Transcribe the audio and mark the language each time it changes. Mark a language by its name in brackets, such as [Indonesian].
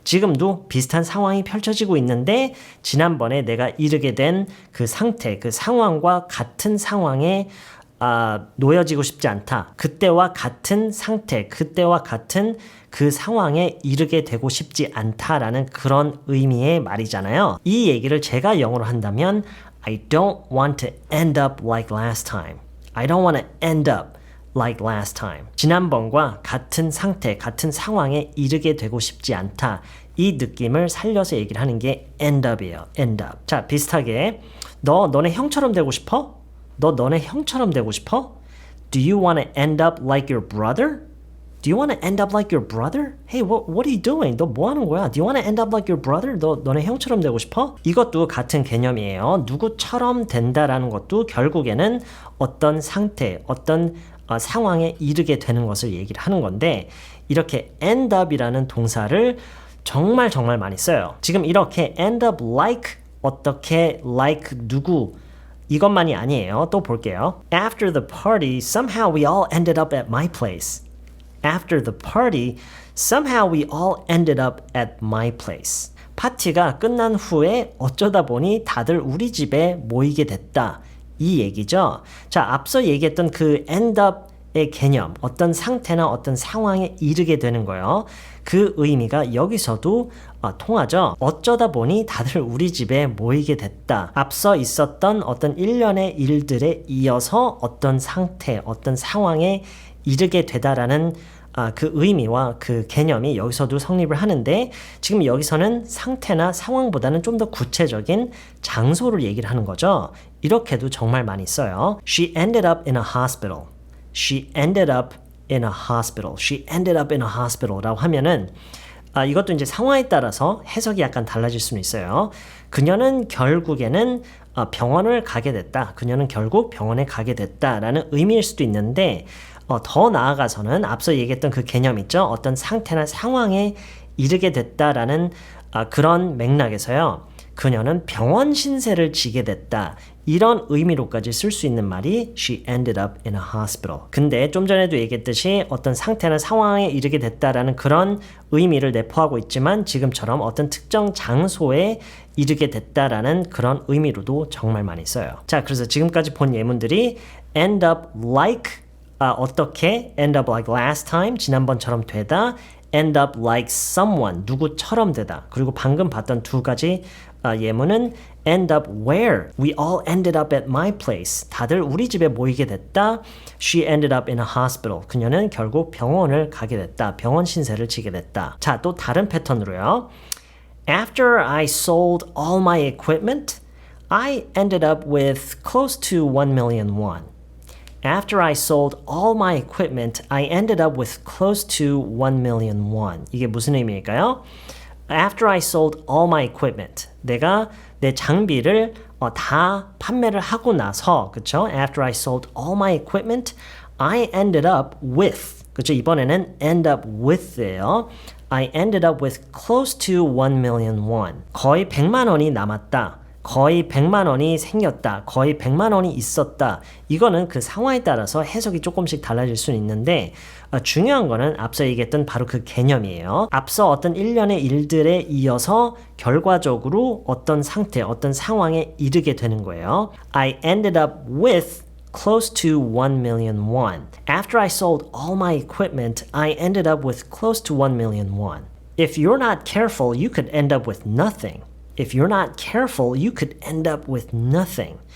[Korean] 지금도 비슷한 상황이 펼쳐지고 있는데 지난번에 내가 이르게 된 그 상태, 그 상황과 같은 상황에 놓여지고 싶지 않다. 그때와 같은 상태, 그때와 같은 그 상황에 이르게 되고 싶지 않다라는 그런 의미의 말이잖아요. 이 얘기를 제가 영어로 한다면 [English] I don't want to end up like last time. I don't want to end up like last time. [Korean] 지난번과 같은 상태, 같은 상황에 이르게 되고 싶지 않다. 이 느낌을 살려서 얘기를 하는 게 end up이에요. end up. 자, 비슷하게 너네 형처럼 되고 싶어? 너네 형처럼 되고 싶어? [English] Do you want to end up like your brother? Do you want to end up like your brother? Hey, what are you doing? [Korean] 너 뭐 하는 거야? [English] Do you want to end up like your brother? [Korean] 너네 형처럼 되고 싶어? 이것도 같은 개념이에요. 누구처럼 된다라는 것도 결국에는 어떤 상태, 어떤 상황에 이르게 되는 것을 얘기를 하는 건데 이렇게 end up이라는 동사를 정말 많이 써요. 지금 이렇게 end up like 어떻게 like 누구 이것만이 아니에요. 또 볼게요. [English] After the party, somehow we all ended up at my place. After the party, somehow we all ended up at my place. [Korean] 파티가 끝난 후에 어쩌다 보니 다들 우리 집에 모이게 됐다. 이 얘기죠. 자, 앞서 얘기했던 그 end up의 개념, 어떤 상태나 어떤 상황에 이르게 되는 거예요. 그 의미가 여기서도 통하죠. 어쩌다 보니 다들 우리 집에 모이게 됐다. 앞서 있었던 어떤 일련의 일들에 이어서 어떤 상태, 어떤 상황에 이르게 되다라는 그 의미와 그 개념이 여기서도 성립을 하는데 지금 여기서는 상태나 상황보다는 좀 더 구체적인 장소를 얘기를 하는 거죠. 이렇게도 정말 많이 써요. [English] She ended up in a hospital. She ended up in a hospital. She ended up in a hospital [Korean] 라고 하면은 이것도 이제 상황에 따라서 해석이 약간 달라질 수는 있어요. 그녀는 결국에는 병원을 가게 됐다. 그녀는 결국 병원에 가게 됐다라는 의미일 수도 있는데 더 나아가서는 앞서 얘기했던 그 개념 있죠? 어떤 상태나 상황에 이르게 됐다라는 그런 맥락에서요. 그녀는 병원 신세를 지게 됐다. 이런 의미로까지 쓸 수 있는 말이 [English] She ended up in a hospital. [Korean] 근데 좀 전에도 얘기했듯이 어떤 상태나 상황에 이르게 됐다라는 그런 의미를 내포하고 있지만 지금처럼 어떤 특정 장소에 이르게 됐다라는 그런 의미로도 정말 많이 써요. 자, 그래서 지금까지 본 예문들이 end up like 어떻게 [English] end up like last time [Korean] 지난번처럼 되다 [English] end up like someone [Korean] 누구처럼 되다 그리고 방금 봤던 두 가지 예문은 [English] end up where we all ended up at my place [Korean] 다들 우리 집에 모이게 됐다 [English] she ended up in a hospital [Korean] 그녀는 결국 병원을 가게 됐다 병원 신세를 지게 됐다 자, 또 다른 패턴으로요 [English] After I sold all my equipment I ended up with close to 1 million won After I sold all my equipment, I ended up with close to 1 million won. [Korean] 이게 무슨 의미일까요? [English] After I sold all my equipment. [Korean] 내가 내 장비를 다 판매를 하고 나서, 그쵸? [English] After I sold all my equipment, I ended up with. [Korean] 그쵸? 이번에는 [English] end up with예요. I ended up with close to 1 million won. [Korean] 거의 100만 원이 남았다. 거의 100만 원이 생겼다. 거의 100만 원이 있었다. 이거는 그 상황에 따라서 해석이 조금씩 달라질 수는 있는데 중요한 거는 앞서 얘기했던 바로 그 개념이에요. 앞서 어떤 일련의 일들에 이어서 결과적으로 어떤 상태, 어떤 상황에 이르게 되는 거예요. [English] I ended up with close to 1 million won. After I sold all my equipment, I ended up with close to 1 million won. If you're not careful, you could end up with nothing. If you're not careful, you could end up with nothing.